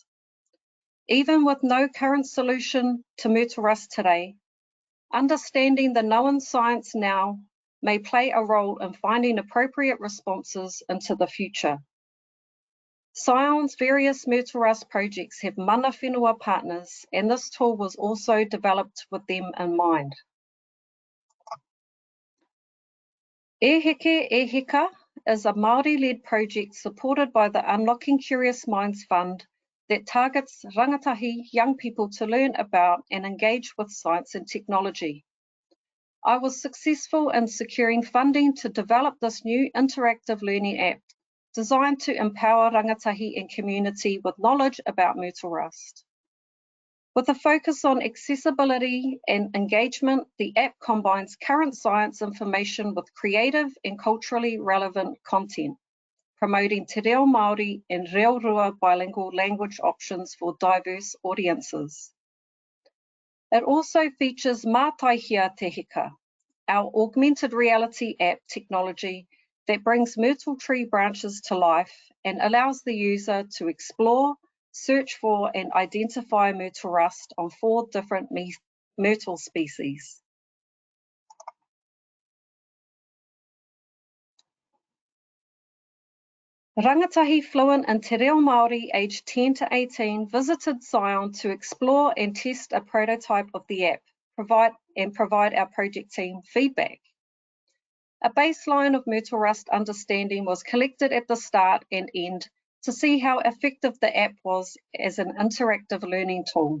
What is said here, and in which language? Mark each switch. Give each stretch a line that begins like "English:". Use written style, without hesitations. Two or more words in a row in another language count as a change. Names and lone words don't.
English: Even with no current solution to Myrtle Rust today, understanding the known science now may play a role in finding appropriate responses into the future. Scion's various Myrtle Rust projects have
Māori: mana whenua
English: partners, and this tool was also developed with them in mind. Heke, Heka is a Māori-led project supported by the Unlocking Curious Minds Fund that targets rangatahi young people to learn about and engage with science and technology. I was successful in securing funding to develop this new interactive learning app designed to empower rangatahi and community with knowledge about Myrtle Rust. With a focus on accessibility and engagement, the app combines current science information with creative and culturally relevant content, promoting
Māori: te reo Māori
English: and
Māori: reo rua
English: bilingual language options for diverse audiences. It also features Mātaihia Te Heka, our augmented reality app technology that brings myrtle tree branches to life and allows the user to explore, search for and identify Myrtle Rust on 4 different myrtle species. Rangatahi fluent in
Māori: te reo Māori
English: aged 10 to 18 visited Scion to explore and test a prototype of the app, provide our project team feedback. A baseline of Myrtle Rust understanding was collected at the start and end to see how effective the app was as an interactive learning tool.